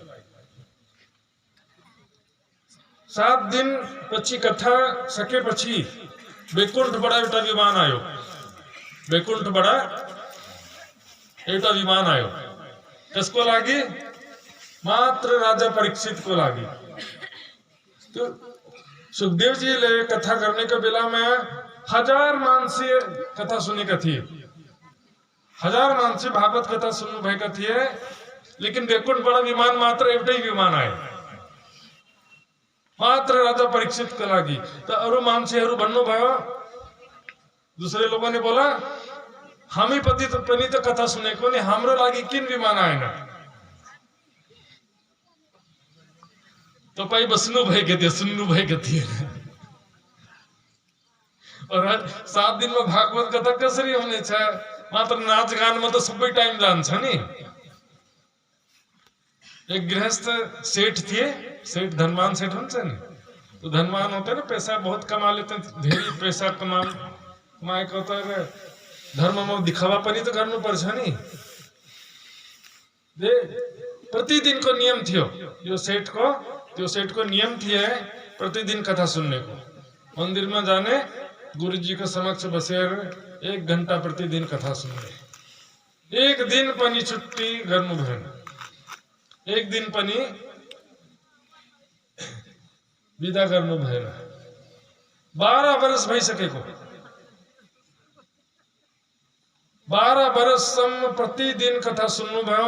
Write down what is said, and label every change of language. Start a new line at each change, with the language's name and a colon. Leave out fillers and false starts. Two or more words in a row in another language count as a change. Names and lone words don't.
Nepali: 7 दिन पछि कथा सकेपछि वैकुण्ठबाट एउटा विमान आयो। वैकुण्ठबाट एउटा विमान आयो। कसको लागि? मात्र राजा परीक्षित को लागि। तो सुखदेव जी ले कथा
Hindi: करने के
Nepali: बेला में 1000 मान्छे कथा सुनेका थिए। 1000 मान्छे भागवत कथा सुन्नु भएका थिए। लेकिन वैकुण्ठबाट विमान मात्र एउटै विमान आयो, मात्र राजा परीक्षित को लागि। तो अरु मान्छेहरु भन्नुभयो,
Hindi: दूसरे लोगों ने बोला,
Nepali: हामी पनि त कथा सुनेको नि, हाम्रो लागि किन विमान आएन? तपाई बस्नु भएका थिए, सुन्नु भएका थिए।
Hindi: और 7 दिन में
Nepali: भागवत कथा कसरी होने छ मात्र नाच गान में तो सबै टाइम जान्छ नि।
Hindi: एक गृहस्थ सेठ थे,
Nepali: सेठ धनवान सेठ हुन्छ नि,
Hindi: तो धनवान होते ना, पैसा बहुत कमा लेते हैं,
Nepali: धेरै पैसा कमाएको त धर्ममा दिखावा पनि त गर्नुपर्छ नि। प्रतिदिन को नियम थियो यो सेठको, त्यो सेठको नियम थिए प्रतिदिन कथा सुन्ने को,
Hindi: मंदिर में जाने,
Nepali: गुरुजी को समक्ष बसेर 1 घंटा प्रतिदिन कथा सुन्ने। एक दिन पनि छुट्टी गर्नु भएन, एक दिन पनि विदा गर्नु भएन। 12 वर्ष भइसकेको, 12 वर्षसम्म प्रतिदिन कथा सुन्नु भयो।